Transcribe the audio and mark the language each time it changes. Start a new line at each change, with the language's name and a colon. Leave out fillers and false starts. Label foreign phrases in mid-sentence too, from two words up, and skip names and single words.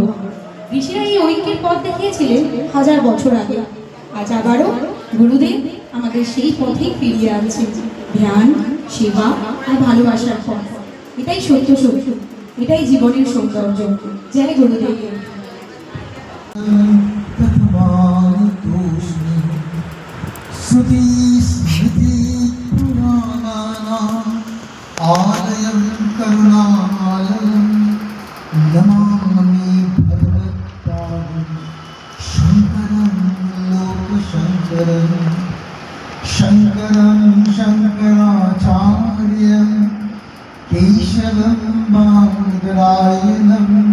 Bangla: ঋষিরা এই ঐক্যের পথ দেখিয়েছিলেন 1000 বছর আগে। আজ আবারও গুরুদেব আমাদের সেই পথেই ফিরিয়ে আনছেন, ধ্যান, সেবা আর ভালোবাসার পথ। এটাই সত্য সত্য, এটাই জীবনের সৌন্দর্য। জয় গুরুদেব।
Sanskrit: श्रुति स्मृति पुराणानाम् आलयं करुणालयं नमामि भगवत्पादं शङ्करं लोकशङ्करं शङ्करं शङ्कराचार्यं केशवं बादरायणं